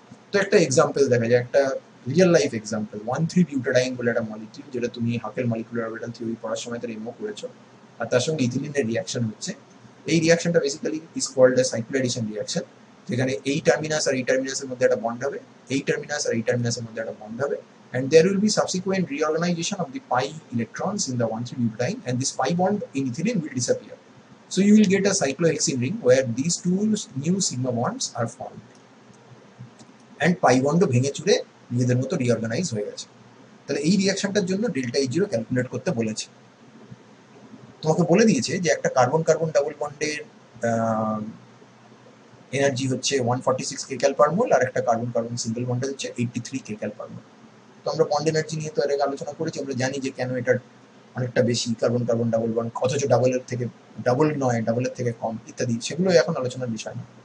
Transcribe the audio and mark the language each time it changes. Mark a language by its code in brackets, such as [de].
[bn] তো একটা এক্সাম্পল দেখা যায়, একটা রিয়েল লাইফ এক্সাম্পল, 1,3-বিউটাডাইন বলে একটা মলিকিউল, যেটা তুমি হাকেল মলিকুলার অরবিটাল থিওরি পড়ার সময় তার এমও করেছো, আর তার সঙ্গে ইথিলিনের রিয়াকশন হচ্ছে। এই রিয়াকশনটা basically [en] is called a cycloaddition reaction, [bn] যেখানে এই টার্মিনাস আর এই টার্মিনাসের মধ্যে একটা বন্ড হবে, এই টার্মিনাস আর এই টার্মিনাসের মধ্যে একটা বন্ড হবে, [en] and there will be subsequent reorganization of the pi electrons in the 1,3-butadiene, and this pi bond in ethylene will disappear. So you will get a cyclohexene ring where these two new sigma bonds are formed, and pi bond [bn] ভেঙে চুরে নিজেদের মতো reorganise হয়ে গেছে। তাহলে এই রিয়াকশনটার জন্য delta H zero calculate করতে বলেছে। তোমাকে বলে দিয়েছে যে একটা কার্বন কার্বন ডাবল বন্ডের এনার্জি হচ্ছে 146 কেকাল পার মোল, আর একটা কার্বন কার্বন সিঙ্গেল বন্ডের হচ্ছে 83 কেকাল পার মোল। তো আমরা বন্ড এনার্জি নিয়ে তো এর আগে আলোচনা করেছি, আমরা জানি যে কেন এটার অনেকটা বেশি কার্বন কার্বন ডাবল বন্ড, অথচ ডাবলের থেকে ডাবল নয়, ডাবলের থেকে কম ইত্যাদি, সেগুলো এখন আলোচনার বিষয় না।